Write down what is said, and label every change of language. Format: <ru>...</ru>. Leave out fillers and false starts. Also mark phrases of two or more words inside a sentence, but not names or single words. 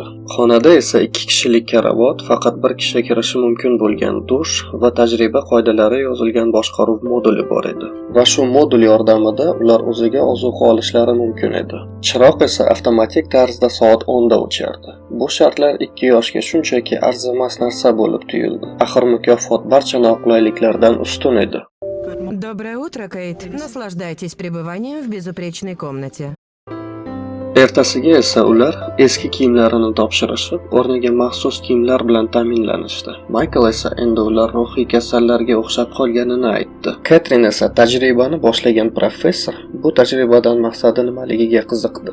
<uz>Xonada esa 2 kishilik karavot, faqat bir kishi kirishi mumkin bo'lgan dush va tajriba qoidalari yozilgan boshqaruv moduli bor edi. Va shu modul yordamida ular o'ziga ozuqa olishlari mumkin edi. Chiroq esa avtomatik tarzda soat 10 da o'chardi. Bu shartlar 2 yoshga shunchaki arzimas narsa bo'lib tuyuldi. Axir mukofot barcha noqulayliklardan ustun edi.</uz> <ru>Доброе утро, Кейт. Наслаждайтесь пребыванием в безупречной комнате.</ru> <uz>Ertasiga esa ular eski kiyimlarini topshirishib, o'rniga maxsus kiyimlar bilan ta'minlanishdi. Michael esa endi ular ruhiy kasallarga o'xshab qolganini aytdi. Ketrin esa tajribani boshlagan professor bu tajribadan maqsadi nimaligiga qiziqdi.</uz>